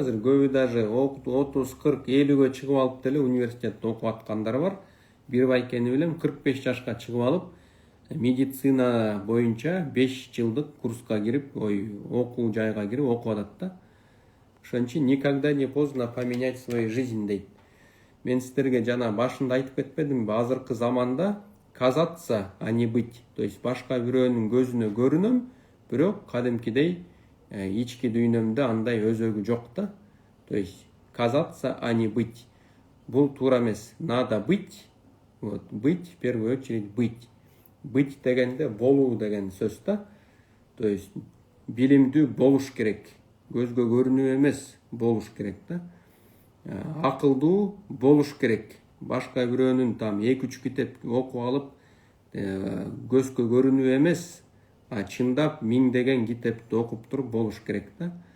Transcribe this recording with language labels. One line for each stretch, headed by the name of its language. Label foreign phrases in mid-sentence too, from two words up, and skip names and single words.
Kyrgyz: Азыр көбү даже 30, 40, 50гө чыгып алып деле университетте окуп аткандар бар. бир байкени билем 45 жашка чыгып алып медицина боюнча 5 жылдык курска кирип, окуу жайга кирип окуп атат да. Ошон үчүн
Russian: никогда не поздно поменять свою жизнь дейт.
Kyrgyz: Мен сиздерге жана башында айтып кетпедимби, азыркы заманда
Russian: казаться, а не быть. То есть
Kyrgyz: башка бирөөнүн көзүнө көрүнөм, бирок кадимкидей ички дүйнөмдө андай өзөгү жок да.
Russian: То есть казаться, а не быть.
Kyrgyz: Бул туура эмес.
Russian: Надо быть. Вот, быть, в первую очередь быть.
Kyrgyz: Быть дегенде болуу деген сөз да.
Russian: То есть
Kyrgyz: билимдүү болуш керек. Көзгө көрүнүү эмес, болуш керек да. Акылдуу болуш керек. Башка бирөөнүн там 2-3 китеп окуп алып, көзгө көрүнүү эмес, а чындап миңдеген китепти окуп туруп болуш керек да.